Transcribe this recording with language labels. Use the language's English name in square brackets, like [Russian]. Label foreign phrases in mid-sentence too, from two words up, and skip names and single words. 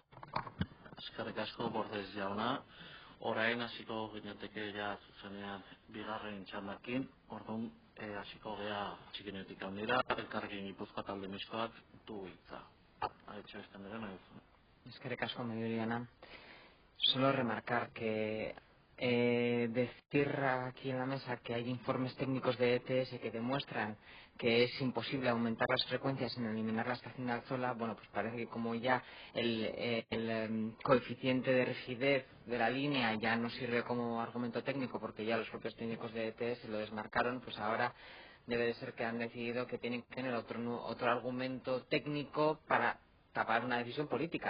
[Basque] Eskerrik asko, Bordez jauna. Orain hasiko ginateke zuzenean bigarren txandakin, orduan hasiko gea txikinetik handira, elkarrekin Gipuzkoa talde mistoak du hitza. Eskerrik asko, Mediollana. [Spanish] Solo remarcar que decir aquí en la mesa que hay informes técnicos de ETS que demuestran que es imposible aumentar las frecuencias sin eliminar la estación de Altzola, bueno, pues parece que como ya el coeficiente de rigidez de la línea ya no sirve como argumento técnico porque ya los propios técnicos de ETS lo desmarcaron, pues ahora debe de ser que han decidido que tienen que tener otro argumento técnico para tapar una decisión política.